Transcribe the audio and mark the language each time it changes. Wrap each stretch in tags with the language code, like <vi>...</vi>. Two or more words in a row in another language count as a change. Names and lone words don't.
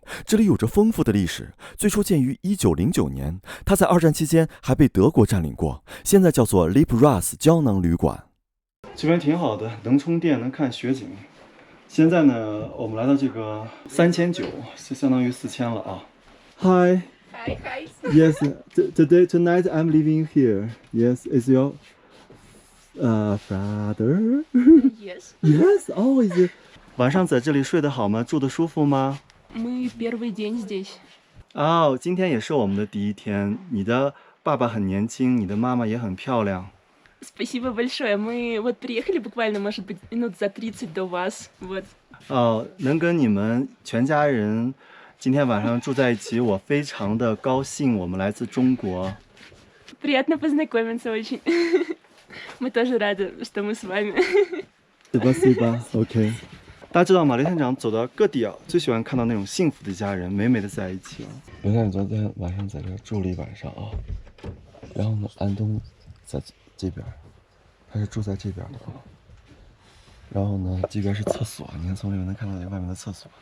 <zh>这里有着丰富的历史，最初建于1909年，它在2战期间还被德国占领过，现在叫做 Lipras 胶囊旅馆。这边挺好的，能充电，能看雪景。现在呢，我们来到这个3900，就相当于4000了啊。Hi.</zh> <en>Hi. Yes. Tonight I'm living here. Yes, is your brother? Yes. Yes. Oh, is it?</en> <zh>晚上在这里睡得好吗？住得舒服吗？</zh> <ru>Мы первый день здесь.</ru> <zh>哦，今天也是我们的第一天。你的爸爸很年轻，你的妈妈也很漂亮。</zh> <ru>Спасибо большое. Мы вот приехали буквально, может быть, минут за 30 до вас. Вот.</ru> <zh>哦，能跟你们全家人今天晚上住在一起，我非常的高兴。我们来自中国。</zh> <ru>Приятно познакомиться очень. Мы тоже рады, что мы с вами. Спасибо.</ru> <zh>OK。大家知道马雷县长走到各地啊，最喜欢看到那种幸福的家人，美美的在一起啊。刘县长昨天晚上在这住了一晚上啊，然后呢，安东在这边，他是住在这边的啊。然后呢，这边是厕所，你看从里面能看到外面的厕所。</zh>